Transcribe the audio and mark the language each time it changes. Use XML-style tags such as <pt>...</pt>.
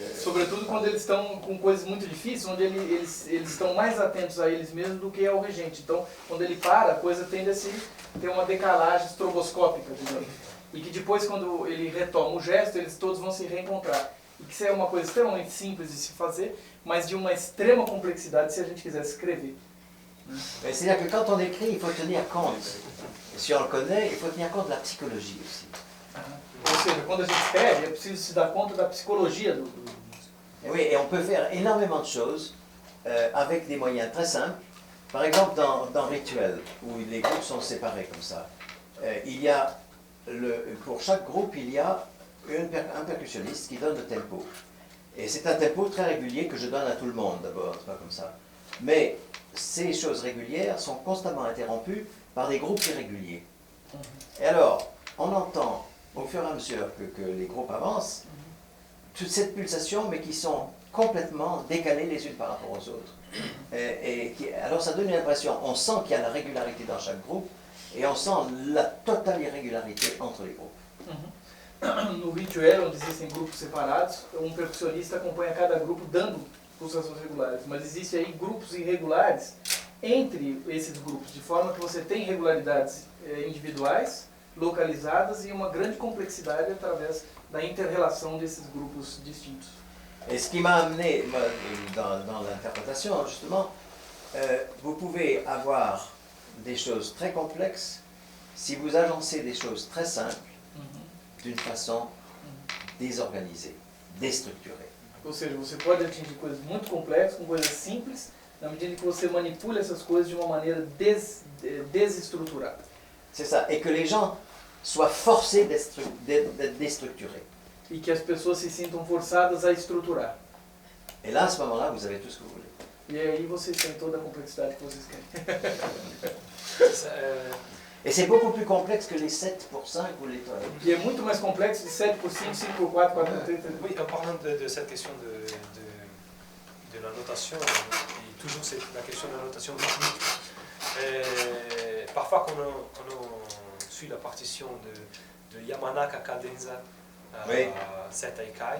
<pt>Sobretudo quando eles estão com coisas muito difíceis, onde eles estão mais atentos a eles mesmos do que ao regente. Então, quando ele para, a coisa tende a ter uma decalagem estroboscópica, digamos. E que depois, quando ele retoma o gesto, eles todos vão se reencontrar. E que isso é uma coisa extremamente simples de se fazer, mas de uma extrema complexidade se a gente quisesse escrever.</pt> <fr>C'est-à-dire que quand on écrit, il faut tenir compte, si on le connaît, il faut tenir compte de la psychologie aussi.</fr> <pt>Ou seja, quando a gente escreve, é preciso se dar conta da psicologia do...</pt> <fr>Oui, et on peut faire énormément de choses avec des moyens très simples. Par exemple, dans Rituel, où les groupes sont séparés comme ça, il y a, pour chaque groupe, il y a un percussionniste qui donne le tempo. Et c'est un tempo très régulier que je donne à tout le monde d'abord, c'est pas comme ça. Mais ces choses régulières sont constamment interrompues par des groupes irréguliers. Et alors, on entend au fur et à mesure que les groupes avancent, toute cette pulsation, mais qui sont complètement décalées les unes par rapport aux autres. Alors ça donne une impression, on sent qu'il y a la régularité dans chaque groupe, et on sent la totale irrégularité entre les groupes.</fr> <pt>No rituel, onde existem grupos separados, percussionista acompanha cada grupo dando pulsações regulares, mas existe aí grupos irregulares entre esses grupos, de forma que você tem irregularidades individuais, localizadas e uma grande complexidade através da inter-relação desses grupos distintos.</pt> <fr>Et ce qui m'a amené dans l'interprétation, justement, vous pouvez avoir des choses très complexes si vous agencez des choses très simples d'une façon désorganisée, déstructurée.</fr> <pt>Ou seja, você pode atingir coisas muito complexas com coisas simples, na medida que você manipula essas coisas de uma maneira desestruturada.</pt> <fr>C'est ça, et que les gens soient forcés d'être déstructurés.</fr> <pt>E que as pessoas se sintam forçadas a estruturar.</pt> <fr>Et là, à ce moment-là, vous avez tout ce que vous voulez.</fr> <pt>E aí vocês têm toda a complexidade que vocês querem.</pt> <fr>Et c'est beaucoup plus complexe que les 7 pour 5 ou les 3.</fr> <pt>E é muito mais complexo de 7 por 5, 5 por 4, 4 por 3.</pt> <fr>Oui, en parlant de cette question de la notation, et toujours c'est la question de la notation rythmique. Parfois, quand on suit la partition de Yamanaka Cadenza à Oui. 7 Aikai,</fr>